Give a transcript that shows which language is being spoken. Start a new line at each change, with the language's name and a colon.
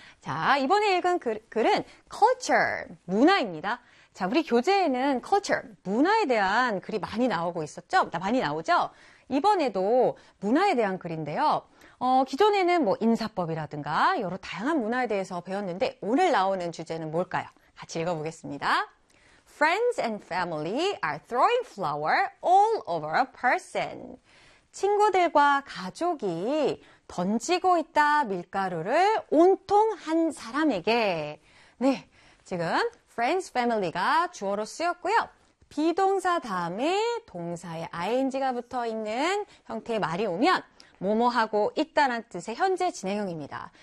Korean: 자, 이번에 읽은 글은 culture, 문화입니다. 자, 우리 교재에는 culture, 문화에 대한 글이 많이 나오고 있었죠? 많이 나오죠? 이번에도 문화에 대한 글인데요. 기존에는 뭐 인사법이라든가 여러 다양한 문화에 대해서 배웠는데 오늘 나오는 주제는 뭘까요? 같이 읽어보겠습니다.
English: Friends and family are throwing flour all over a person.
Korean: 친구들과 가족이 던지고 있다 밀가루를 온통 한 사람에게. 네, 지금 friends, family가 주어로 쓰였고요. 비동사 다음에 동사에 ing가 붙어 있는 형태의 말이 오면 뭐뭐하고 있다란 뜻의 현재 진행형입니다.